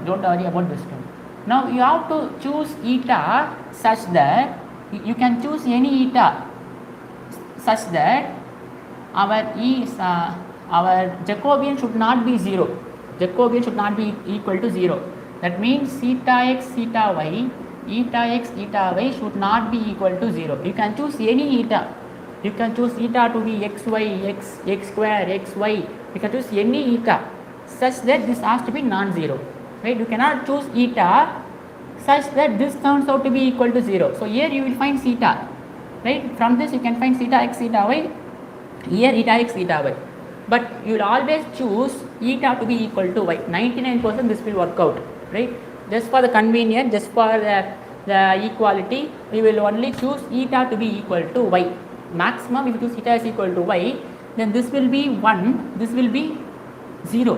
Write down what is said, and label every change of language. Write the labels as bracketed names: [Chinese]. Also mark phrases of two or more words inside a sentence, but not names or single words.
[English] Now you have to choose eta such that you can choose any eta such that our Jacobian should not be 0. Jacobian should not be equal to 0. That means theta x, theta y, eta x, eta y should not be equal to 0. You can choose any eta. You can choose eta to be xy, x square, xy. You can choose any eta such that this has to be non-zero. Right? You cannot choose eta such that this turns out to be equal to 0. So here you will find theta. Right? From this you can find theta x, theta y. Here eta x, eta y. But you will always choose eta to be equal to y. 99% this will work out. Right? Just for the convenience, just for the equality, we will only choose eta to be equal to y. Maximum if you choose eta is equal to y, then this will be 1, this will be 0.